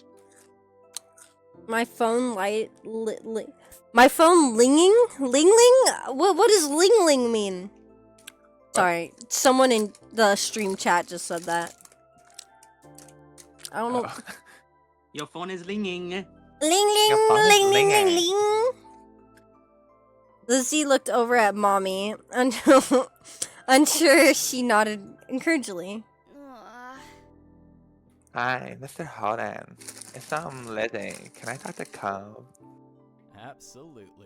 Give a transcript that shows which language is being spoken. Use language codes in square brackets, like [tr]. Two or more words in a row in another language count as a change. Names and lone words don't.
[en] My phone my phone linging? Lingling? What does lingling mean? Sorry, someone in the stream chat just said that. I don't know. Your phone is linging. Ling Your phone is ling ling ling linging. ling. Lizzie looked over at mommy, unsure she nodded encouragingly. Hi, Mr. Holden. It's Lizzie. Can I talk to Cove? Absolutely.